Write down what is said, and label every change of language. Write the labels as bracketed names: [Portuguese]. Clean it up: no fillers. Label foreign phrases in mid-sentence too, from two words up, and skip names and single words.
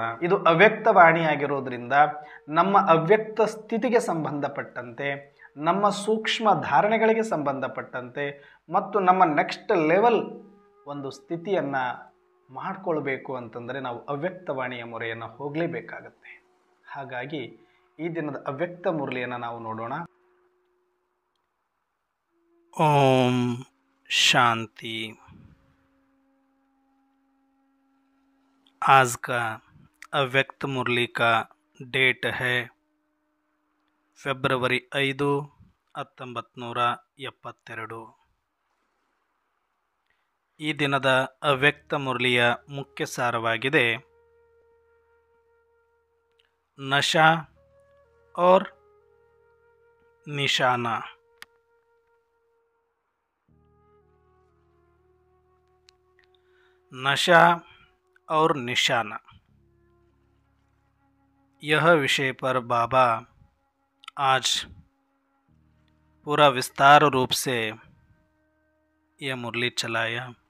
[Kannada] ಇದು ಅವ್ಯಕ್ತವಾಣಿಯಾಗಿರೋದ್ರಿಂದ ನಮ್ಮ ಅವ್ಯಕ್ತ ಸ್ಥಿತಿಗೆ ಸಂಬಂಧಪಟ್ಟಂತೆ, ನಮ್ಮ ಸೂಕ್ಷ್ಮ ಧಾರಣೆಗಳಿಗೆ ಸಂಬಂಧಪಟ್ಟಂತೆ ಮತ್ತು ನಮ್ಮ [English] next level [Kannada] ಒಂದು ಸ್ಥಿತಿಯನ್ನು ಮಾಡಿಕೊಳ್ಬೇಕು ಅಂತಂದರೆ ನಾವು ಅವ್ಯಕ್ತವಾಣಿಯ ಮೊರೆಯನ್ನು ಹೋಗಲೇಬೇಕಾಗತ್ತೆ. ಹಾಗಾಗಿ ಈ ದಿನದ ಅವ್ಯಕ್ತ ಮುರಳಿಯನ್ನು ನಾವು ನೋಡೋಣ. ಓಂ ಶಾಂತಿ. [Hindi] आज का अव्यक्त मुरली का डेट है ಫೆಬ್ರವರಿ 5, 1972. [Kannada] ಈ ದಿನದ ಅವ್ಯಕ್ತ ಮುರಳಿಯ ಮುಖ್ಯ ಸಾರವಾಗಿದೆ [Hindi] नशा और निशाना. नशा और निशाना, यह विषय पर बाबा आज पूरा विस्तार रूप से यह मुरली चलाया.